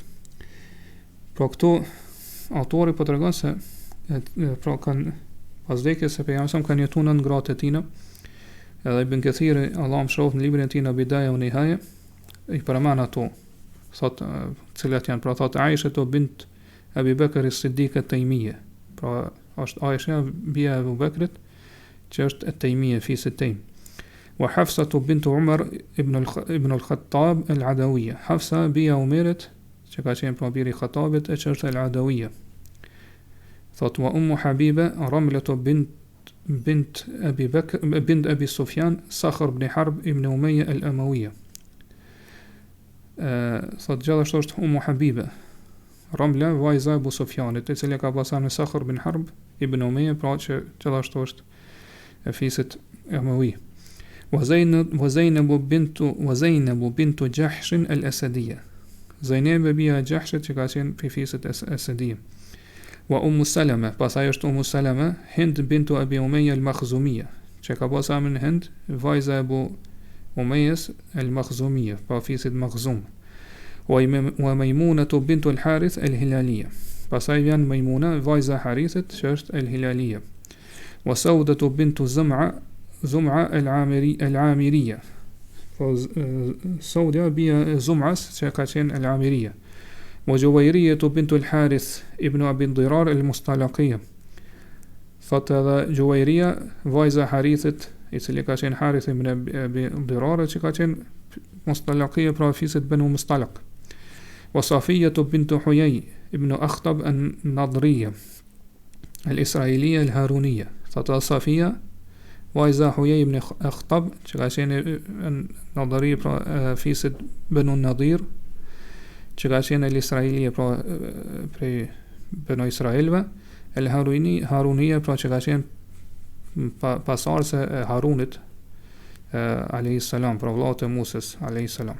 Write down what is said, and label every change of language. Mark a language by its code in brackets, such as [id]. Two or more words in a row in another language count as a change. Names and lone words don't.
[sq] Pra këtu autori po tregon se pra kanë pas vdekjes së pejgamberit kanë jetuar në gratë e tina, edhe Ibn Kathiri, Allah më shroft në librin e tij në Bidaya wa Nihaya, i përmend ato, thot cilat janë, pra thot Aisha bint Abi Bakr as-Siddiq at-Taymiyya, pra është Aisha bia e Abu Bakrit, që është at-Taymiyya fisit Taym. Wa Hafsa bint Umar ibn al-Khattab al-Adawiyya, Hafsa bia Umerit, që ka qenë pra biri i Khattabit, e që është al-Adawiyya. Thot wa Ummu Habiba Ramla bint Abi Bakr bint Abi Sufyan Sakhr ibn Harb ibn Umayya al-Amawiyya. Thot gjithashtu është Ummu Habiba Ramla, vajza e Abu Sufjanit, e cila ka pasur me Sakhr ibn Harb ibn Umayya, pra që gjithashtu është e fisit Amawi. Wa Zainab bintu Jahsh al-Asadiyya, Zainab bia e Jahshit, që ka qenë pe fisit Asadiyya. Wa Ummu Salama, pastaj është Ummu Salama Hind bintu Abi Umayya al-Makhzumiyya, që ka pasur me Hind, vajza e Abu Umayyas al-Makhzumiyya, pa fisit Makhzum. Wa Maymuna bintu al-Harith al-Hilaliyya, pastaj vjen Maymuna, vajza e Harithit, që është al-Hilaliyya. Wa Sauda bintu Zum'a al-Amiriyya, Sauda bia Zum'as, që ka qenë al-Amiriyya. Wa Juwayriyya bintu al-Harith ibn Abi Dirar al-Mustalaqiyya, thot edhe Juwayriya, vajza e Harithit, i cili ka qenë Harith ibn Abi Dirar, që ka qenë Mustalaqiyya, pra fisit Banu Mustalaq. Wa Safiyya bintu Huyay ibn Akhtab an-Nadriyya al-Israiliyya al-Haruniyya, thot Safiya, vajza Huyay ibn Akhtab, që ka qenë Nadri, pra fisit Banu Nadir, që ka qenë al-Israiliyya, pra prej Banu Israilve, al-Haruniyya, pra që ka qenë pasardhëse e Harunit [ar] عليه السلام, [sq] pra vllaut e Musës [ar] عليه السلام.